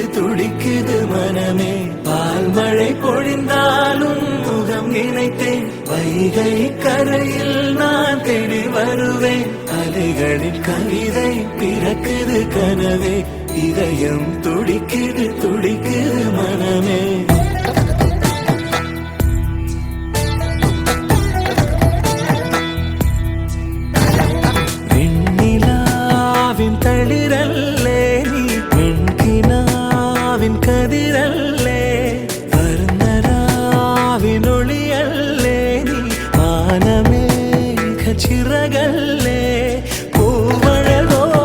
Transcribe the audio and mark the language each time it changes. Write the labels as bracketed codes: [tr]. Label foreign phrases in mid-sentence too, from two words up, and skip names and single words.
[ta] துடிக்குது மனமே பால் மழை பொழிந்தாலும் முகம் நினைத்தேன் வைகை கரையில் நான் தேடி வருவேன் அலைகளின் கவிதை பிறக்குது கனவே இதயம் துடிக்குது துடிக்குது மனமே [ml] തളിരല്ലേ നീ പെൺകിനാവിൻ കതിരല്ലേ വർണ്ണരാവിനൊളിയല്ലേ നീ മാനമേഘ ചിറകല്ലേ പൂവഴകോ